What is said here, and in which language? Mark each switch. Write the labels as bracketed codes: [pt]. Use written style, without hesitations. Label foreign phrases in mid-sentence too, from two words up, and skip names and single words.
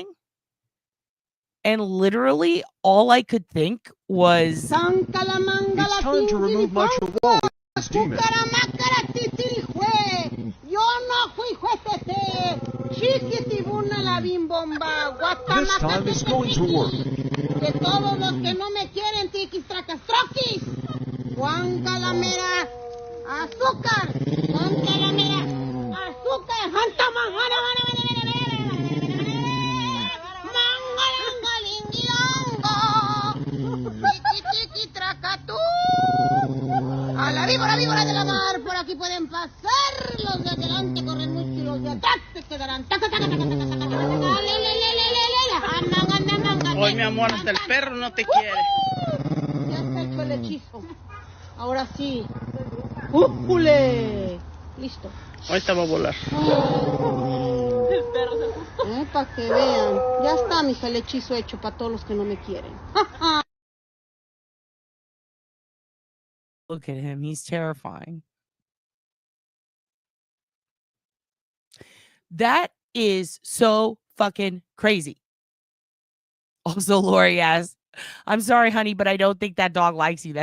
[en] And literally all I could think was, it's time to remove my chihuahua, this demon. This time is going to work. [es] De todos los que no me quieren, tiquis, tracas, troquis. Juan Calamera, azúcar. Juan Calamera, azúcar. Janta manjara, mangalangalingilongo. Tiki, tiki, tracatú. A la víbora de la mar, por aquí pueden pasar. Los de adelante corren mucho y los de atrás se quedarán. Taca, taca, taca, taca, taca, taca. Hoy, mi amor, hasta el perro no te quiere. Ya está hecho el hechizo. Ahora sí. ¡Újule! Listo. Ahorita va a volar. El perro se asustó. Para que vean. Ya está, mija, el hechizo hecho para todos los que no me quieren. [en] look at him. He's terrifying. That is so fucking crazy. Also, Lori asks, I'm sorry, honey, but I don't think that dog likes you.